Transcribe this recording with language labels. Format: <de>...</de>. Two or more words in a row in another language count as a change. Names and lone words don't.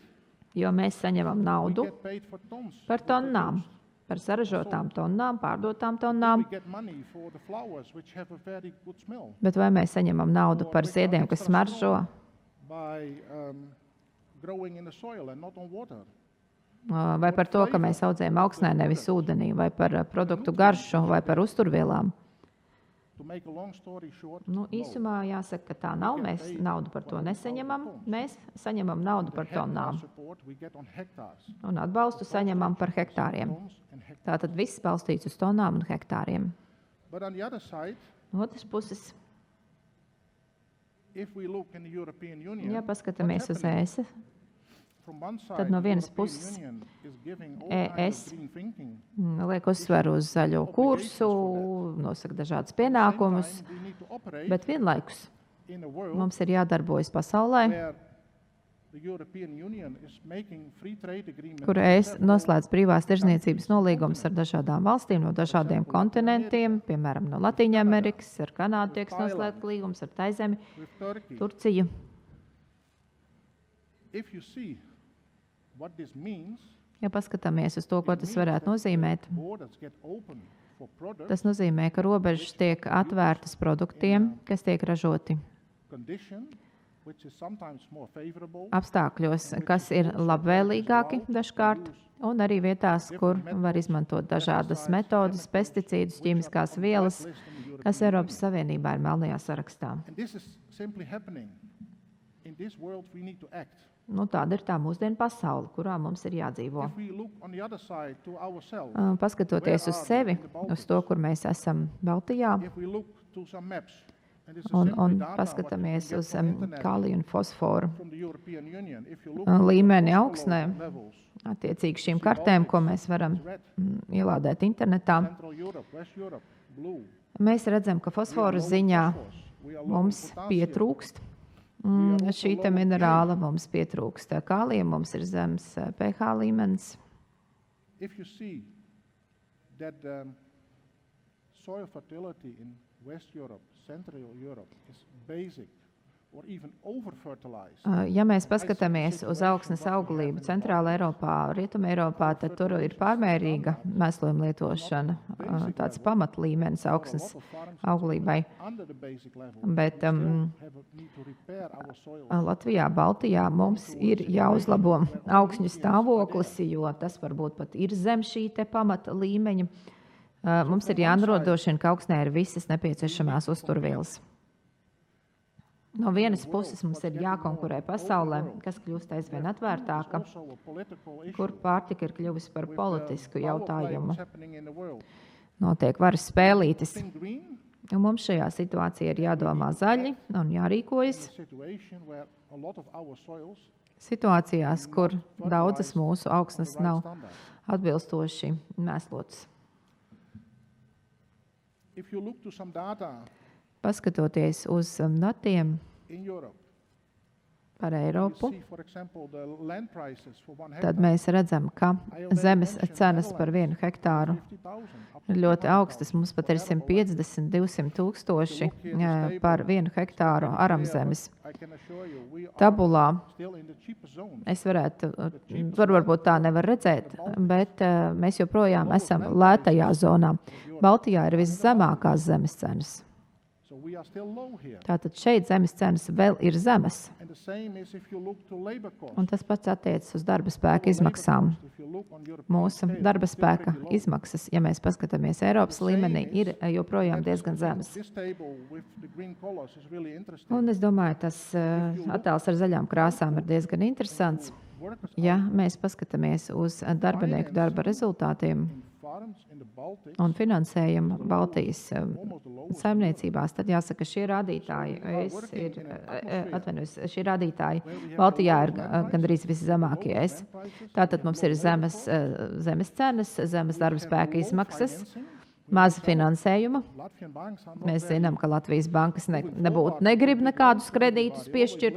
<lv>jo mēs saņemam</lv> <en>we</en> <lv>naudu</lv> <en>get paid for tons.</en> <lv>par tonnām, par saražotām tonnām, pārdotām tonnām,</lv> <en>We get money for the flowers which have a very good smell</en> <lv>bet vai mēs saņemam naudu par ziediem, kas smaržo,</lv> <en>by growing in the soil and not on water.</en> <lv>vai par to, ka mēs audzējam augsnē, nevis ūdenī, vai par produktu garšu, vai par uzturvielām.</lv> <en>To make a long story short,</en> <lv>Īsumā jāsaka, ka tā nav. Mēs naudu par to nesaņemam. Mēs saņemam naudu par tonnām</lv> <en>support we get on hectares.</en> <lv>un atbalstu saņemam par hektāriem.</lv> <en>Tons and hectares.</en> <lv>Tātad viss balstīts uz tonnām un hektāriem.</lv> <en>But on the other side,</en> <lv>No otras puses,</lv> <en>if we look in the European Union,</en> <lv>ja paskatāmies uz</lv> <en>happening?</en> <lv>ES,</lv> <en>From one side,</en> <lv>Tad no</lv> <en>the</en> <lv>vienas</lv> <en>European</en> <lv>puses</lv> <en>Union is giving all kinds of</en> <lv>ES</lv> <en>green thinking.</en> <lv>liek uzsveru uz zaļo kursu, nosaka dažādas pienākumus,</lv> <en>We need to operate</en> <lv>bet vienlaikus</lv> <en>in a world</en> <lv>mums ir jādarbojas pasaulē,</lv> <en>where the European Union is making free trade agreements</en> <lv>kur</lv> <en>with</en> <lv>ES</lv> <en>several</en> <lv>noslēdz brīvās tirzniecības nolīgumus ar dažādām valstīm no dažādiem kontinentiem, piemēram, no Latīņamerikas, ar Kanādu tiek noslēgts līgums, ar Taizemi,</lv> <en>with Turkey.</en> <lv>Turciju.</lv> <en>If you see what this means,</en> <lv>Ja paskatāmies uz to, ko tas varētu nozīmēt,</lv> <en>borders get open for products,</en> <lv>tas nozīmē, ka robežas tiek atvērtas produktiem, kas tiek ražoti</lv> <en>condition, which is sometimes more favorable,</en> <lv>apstākļos, kas ir labvēlīgāki dažkārt, un arī vietās, kur var izmantot dažādas metodes, pesticīdus, ķīmiskās vielas,</lv> <en>list in the European</en> <lv>kas Eiropas Savienībā ir melnajā sarakstā.</lv> <en>And this is simply happening. In this world we need to act.</en> <lv>Tāda ir tā mūsdienu pasaule, kurā mums ir jādzīvo.</lv> <en>If we look on the other side to ourselves,</en> <lv>Paskatoties uz sevi, uz to, kur mēs esam Baltijā,</lv> <en>if we look to some maps, and this is</en> <lv>un</lv> <en>simply data what</en> <lv>paskatāmies</lv> <en>you can</en> <lv>uz</lv> <en>get from internet,</en> <lv>kāliju un fosforu</lv> <en>from the European Union, if you look</en> <lv>līmeni</lv> <en>at</en> <lv>augsnē,</lv> <en>levels,</en> <lv>attiecīgi šīm kartēm, ko mēs varam</lv> <en>red,</en> <lv>ielādēt internetā,</lv> <en>Central Europe, West Europe, blue.</en> <lv>mēs redzam, ka fosforu ziņā</lv> <en>We are low in</en> <lv>mums</lv> <en>potassium.</en> <lv>pietrūkst šī te minerāla, mums pietrūkst kālija, mums ir zems pH līmenis.</lv> <en>If you see that soil fertility in West Europe, Central Europe is basic or even over-fertilized,</en> <lv>Ja mēs paskatāmies uz augsnes auglību Centrāla Eiropā, Rietuma Eiropā, tad tur ir pārmērīga mēslojuma lietošana, tāds pamatlīmenis augsnes auglībai.</lv> <en>under the basic level,</en> <lv>Bet</lv> <en>we still have a need to repair our soil.</en> <lv>Latvijā, Baltijā mums ir jāuzlabo augšņu stāvoklis, jo tas varbūt pat ir zem šī te pamata līmeņa. Mums ir jānodrošina, ka augsnē ir visas nepieciešamās uzturvielas. No vienas puses mums ir jākonkurē pasaulē, kas kļūst aizvien atvērtāka,</lv> <en>Also a political issue.</en> <lv>kur pārtika ir kļuvusi par politisku</lv> <en>Power play</en> <lv>jautājumu.</lv> <en>what's happening in the world.</en> <lv>Notiek varas spēlītes.</lv> <en>Think green</en> <lv>Un mums šajā situācijā ir jādomā zaļi un jārīkojas</lv> <en>in a situation where a lot of our soils</en> <lv>situācijās, kur daudzas mūsu augsnes</lv> <en>right</en> <lv>nav</lv> <en>standard.</en> <lv>atbilstoši mēslotas.</lv> <en>If you look to some data</en> <lv>Paskatoties uz datiem</lv> <en>in Europe,</en> <lv>par</lv> <en>you</en> <lv>Eiropu,</lv> <en>see, for example, the land prices for 1</en> <lv>tad</lv> <en>hectare.</en> <lv>mēs redzam, ka</lv> <en>I already</en> <lv>zemes</lv> <en>mentioned</en> <lv>cenas par vienu</lv> <en>Netherlands,</en> <lv>hektāru</lv> <en>50,000, up</en> <lv>ir</lv> <en>to</en> <lv>ļoti</lv> <en>100,000</en> <lv>augstas. Mums pat ir 150, 200 tūkstoši par vienu hektāru aramzemes.</lv> <en>I can assure you, we are</en> <lv>Tabulā</lv> <en>still in the cheaper zone.</en> <lv>es varētu, tur varbūt tā nevar redzēt, bet mēs joprojām esam lētajā zonā. Baltijā ir viszemākās zemes cenas.</lv> <en>So we are still low here.</en> <lv>Tātad šeit zemes cenas vēl ir zemes.</lv> <en>And the same is if you look to labor costs.</en> <lv>Un tas pats attiecas uz darba spēka</lv> <en>Our labor</en> <lv>izmaksām.</lv> <en>costs, if you look on European</en> <lv>Mūsu</lv> <en>scale,</en> <lv>darba</lv> <en>still</en> <lv>spēka</lv> <en>pretty low.</en> <lv>izmaksas, ja mēs paskatāmies Eiropas līmenī, ir joprojām diezgan zemes.</lv> <en>This table with the green colors is really interesting.</en> <lv>Un es domāju, tas attēls ar zaļām krāsām ir diezgan interesants.</lv> <en>Workers</en> <lv>Ja mēs paskatāmies uz darbinieku darba rezultātiem</lv> <en>in farms in the Baltics,</en> <lv>un finansējumu Baltijas</lv> <en>almost the lowest</en> <lv>saimniecībās, tad jāsaka, šie rādītāji, šie rādītāji Baltijā ir gandrīz viszemākie. Tātad mums ir zemes cenas, zemes darba spēka izmaksas, maza finansējuma. Mēs zinām, ka Latvijas bankas nebūtu negrib nekādus kredītus piešķirt.</lv>